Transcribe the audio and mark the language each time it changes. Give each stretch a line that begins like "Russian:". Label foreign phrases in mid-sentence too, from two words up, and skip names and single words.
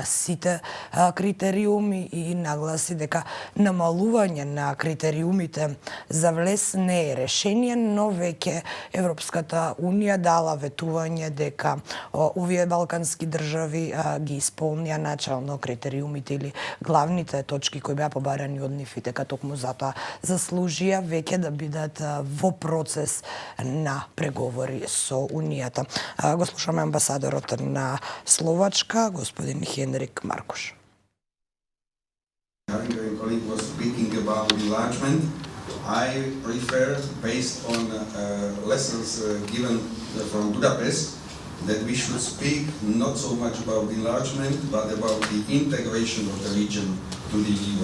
Macedonian: сите критериуми и нагласи дека намалување на критериумите за влез не е решение, но веќе Европската Унија дала ветување дека овие балкански држави ги исполнија начално критериумите или главните точки кои беа побарани од нив и дека токму затоа заслужија веќе да бидат во процес на преговори со Унијата. Го слушаме амбасадорот на Словачка, господин Хенрик Маркуш.
English: Hungarian colleague was speaking about enlargement. I prefer, based on lessons given from Budapest, that we should speak not so much about enlargement, but about the integration of the region to the EU.